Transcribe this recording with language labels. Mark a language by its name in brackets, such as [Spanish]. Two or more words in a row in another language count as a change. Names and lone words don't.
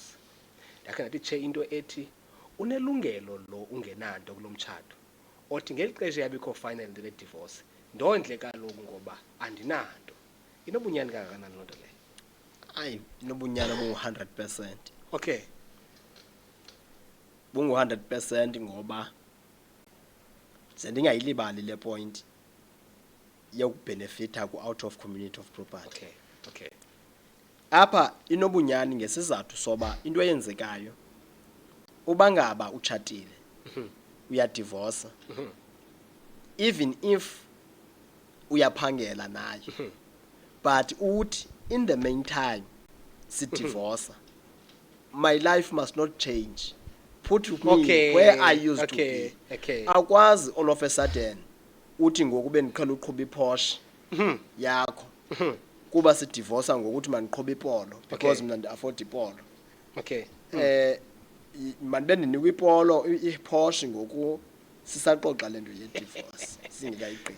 [Xhosa] Ndakhe ndathi tshe into ethi unelungelo lo ungenanto kulo mtshato othi ngeli xesha yabikho final le divorce ndondle kaloku ngoba andinanto. Inobunyani kangakanani loo nto leyo? Ayi inobunyani bungu-100%. [English] Okay. [Xhosa] Bungu-100% ngoba ze ndingayilibali le point yokubhenefitha ku- [English] out of community of property. Okay. Okay. [Xhosa] Apha inobunyani ngesizathu soba into eyenzekayo uba ngaba utshatile uyadivorsa [English] even if [Xhosa] uyaphangela naye but uthi [English] in the meantime [Xhosa] sidivorsa [English] my life must not change. Put me Okay. where I used to Okay. be. Okay. [Xhosa] Akwazi [English] all of a sudden [Xhosa] uthi ngoku bendiqhela uqhuba iPorsche yakho kuba sidivorsa ngokuthi mandiqhubhe ipolo because mina ndi-afford ipolo. [English] Okay. [Xhosa] Manibe ndinikwa ipolo iPorsche ngoku sisaxoxa lento ye-divorce singekayigqibi.